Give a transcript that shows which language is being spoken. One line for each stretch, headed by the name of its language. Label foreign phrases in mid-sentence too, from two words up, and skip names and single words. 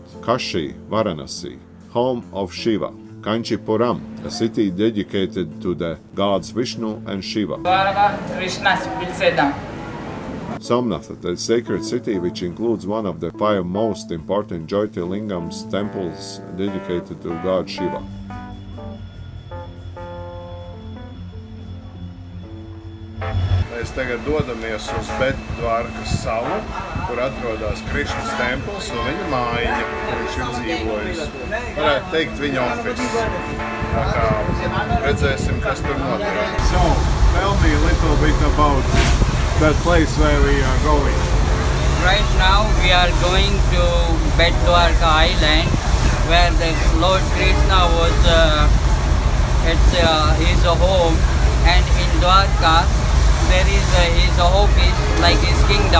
English: Kashi, Varanasi, home of Shiva. Kanchipuram, a city dedicated to the gods Vishnu and Shiva. Dwarka, Krishna's Pilsedam. Somnath, the sacred city which includes one of the 5 most important Jyotirlingams temples dedicated to god Shiva.
Latvian: Mēs tagad dodamies uz Dwarkas salu, kur atrodas Krišnas templis un viņa mājiņa, kur viņš ir dzīvojis. Varētu teikt viņa office. Tā kā redzēsim, kas tur notiek.
English: So, tell me a little bit about that place where we are going. Right now we are going to Dwarka Island, where the Lord Krishna was his home, and in Dwarka there is his office like his kingdom.